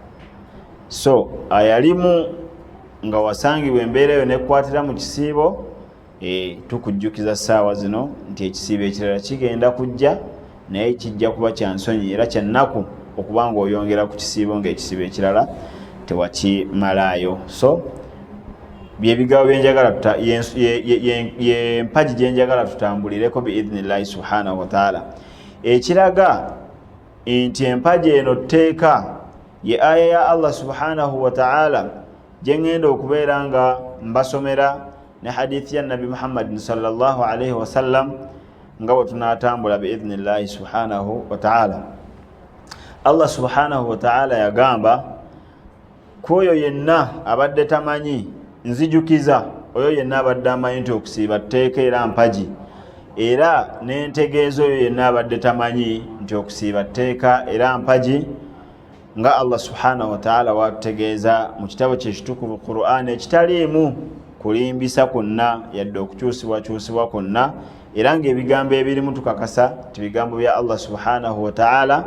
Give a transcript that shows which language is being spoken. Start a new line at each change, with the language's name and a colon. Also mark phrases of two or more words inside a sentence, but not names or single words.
Ganda: So ayalimu nga wasangibwa embeera eyo nekwatira mu kisiibo, tukujjukiza ssaawa zino nti ekisiibo ekirala kigenda kujja naye kijja kuba kya nsonyi era kya nnaku okuba nga oyongera ku kisiibo ng'ekisiibo ekirala tewakimalaayo. So byebigawo byenjagala ye mpaji gyenjagala tutambulireko
Arabic: بإذن الله سبحانه وتعالى.
Ganda: Ekiraga nti empaji eno tteeka ye aya ya Allah
Arabic: سبحانه وتعالى
Ganda: gyengenda okubeera nga mbasomera ne hadithi ya Nabi Muhammad
Arabic: صلى الله عليه وسلم
Ganda: nga bwe tunaatambula
Arabic: بإذن الله سبحانه وتعالى.
Ganda: Allah
Arabic: سبحانه وتعالى
Ganda: yagamba kwoyo yenna abadde tamanyi nzijukiza, oyo yenna abadde amanyi nti okusiiba tteeka era mpaji, era n'entegeeza oyo yenna abadde tamanyi nti okusiiba tteeka era mpaji, nga Allah
Arabic: سبحانه وتعالى
Ganda: watutegeeza mu kitabo kye kitukuvu Qur'an ekitaliimu kulimbisa kwonna yadde okukyusibwakyusibwa kwonna, era ng'ebigambo ebirimu tukakasa ti bigambo bya Allah
Arabic: سبحانه وتعالى.